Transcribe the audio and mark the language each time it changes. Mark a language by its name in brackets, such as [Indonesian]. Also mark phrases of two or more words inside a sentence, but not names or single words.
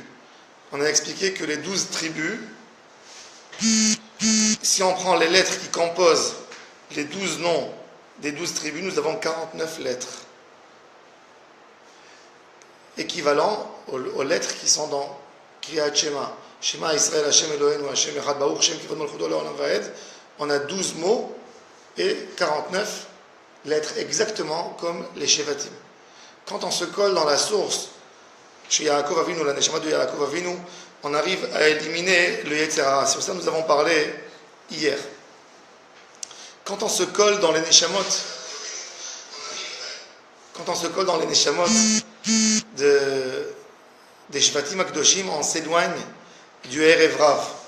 [French] On a expliqué que les 12 tribus, si on prend les lettres qui composent les 12 noms des 12 tribus, nous avons 49 lettres. Équivalent aux lettres qui sont dans Kriyat Shema. [Hebrew] שמע ישראל ה' אלוקינו ה' אחד ברוך שם כבוד מלכותו לעולם ועד. [French] On a 12 mots et 49 lettres, exactement comme les Shevatim. Quand on se colle dans la source, chez Yaakov Avinu, la Neshama de Yaakov Avinu, on arrive à éliminer le [Hebrew] יצר הרע. [French] C'est pour ça que nous avons parlé hier. Quand on se colle dans les Neshamot, des [Hebrew] שבטים הקדושים, [French] on s'éloigne du [Hebrew] ערב רב.